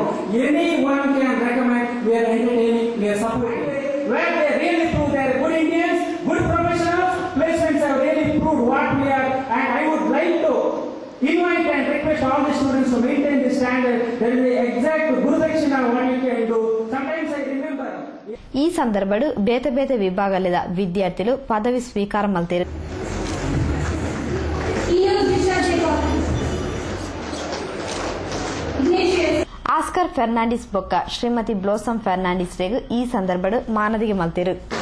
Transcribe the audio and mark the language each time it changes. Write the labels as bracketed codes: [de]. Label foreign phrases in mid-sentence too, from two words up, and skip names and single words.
[en] Anyone can recommend. We are entertaining. We are supporting. Where they really prove they are good Indians, good professionals, placements have really proved what we are. And I would like to invite and request all the students to maintain the standard. That is the exact Gurudakshina what you can do. Sometimes I remember. [tcy] ಈ ಸಂದರ್ಭಡು ಬೇತೆ ಬೇತೆ ವಿಭಾಗದ ವಿದ್ಯಾರ್ಥಿಗಳು ಪದವಿ ಸ್ವೀಕಾರ ಮಾಡ್ತಾರೆ. ಆಸ್ಕರ್ ಫೆರ್ನಾಂಡಿಸ್ ಬೊಕ್ಕ ಶ್ರೀಮತಿ ಬ್ಲೋಸಮ್ ಫೆರ್ನಾಂಡಿಸ್ ರೇಗು ಈ ಸಂದರ್ಭಡು ಮಾನದಿಗೆ ಮಲ್ತಿರು.